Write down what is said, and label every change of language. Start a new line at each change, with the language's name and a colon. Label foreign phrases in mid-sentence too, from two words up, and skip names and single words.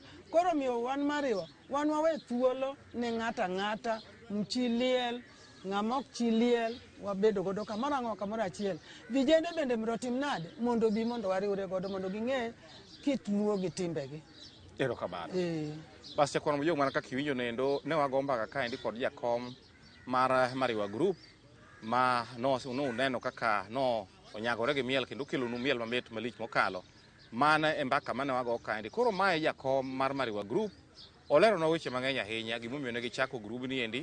Luo (Kenya and Tanzania): Koro miyo wan mariwa, wan wawe thuolo ne ng'ata mchiliel, ng'amok chiliel, wabedo godo kamoro ang'o kamoro achiel. Vijende bende miro tim nade mondo bi mondo wariwre godo mondo ging'e kit luo gi timbegi. Erokamano. Basi kwa mjong mana kaka iwinjo nendo ne wago mbaka ka endi kod jakom mar Mariwa Group ma nuneno kaka onyagore gi miel kendo kelonu miel mamit malich mokalo. Mana e mbaka mane wago kaendi. Koro mae jakom mar Mariwa Group olero na weche mang'eny ahinya gimomiyo ne gichako grubni endi.